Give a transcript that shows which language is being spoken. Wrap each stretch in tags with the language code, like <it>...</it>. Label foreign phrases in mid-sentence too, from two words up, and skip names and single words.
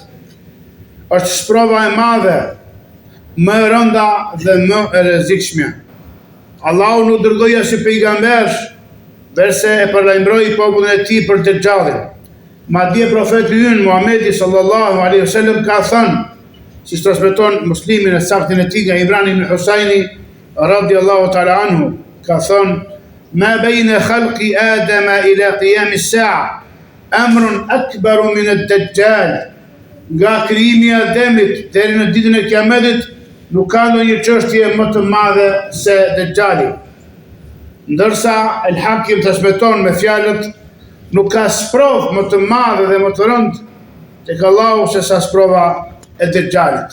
<sq>Është sprova e madhe, më e rënda dhe më e rrezikshme. Allahu nuk dërgoi as pejgamber, verse e paralajmëroi popullin e tij për Dejjalin. Madje profeti ynë Muhamedi</sq> <ar>صلى الله عليه وسلم</ar> <sq>ka thënë, siç transmeton Muslimi në saktin e tij nga Imran ibn Husaini</sq> <ar>رضي الله تعالى عنه,</ar> <sq>ka thënë:</sq> <ar>"ما بين خلق آدم إلى قيام الساعة أمر أكبر من الدجال."</ar> <sq>Nga krijimi i Ademit deri në ditën e Kiametit nuk ka ndonjë çështje më të madhe se Dejjali. Ndërsa El Hakim transmeton me fjalët: "Nuk ka sprovë më të madhe dhe më të rëndë tek Allahu se sa sprova e Dejjalit."</sq>